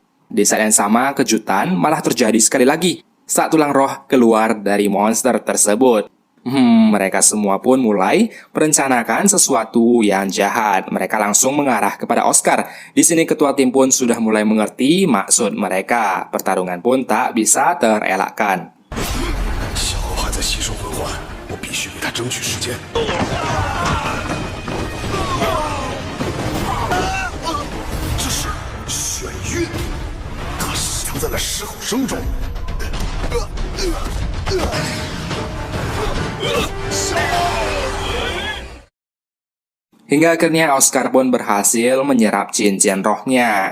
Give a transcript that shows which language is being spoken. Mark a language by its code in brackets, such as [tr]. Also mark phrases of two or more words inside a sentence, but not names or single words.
[id] Di saat yang sama, kejutan malah terjadi sekali lagi saat tulang roh keluar dari monster tersebut. Mereka semua pun mulai merencanakan sesuatu yang jahat. Mereka langsung mengarah kepada Oscar. Di sini ketua tim pun sudah mulai mengerti maksud mereka. Pertarungan pun tak bisa terelakkan. [zh] 小欧还在吸收魂环，我必须给他争取时间。这是眩晕，它藏在了狮吼声中。 [id] Hingga akhirnya Oscar pun berhasil menyerap cincin rohnya.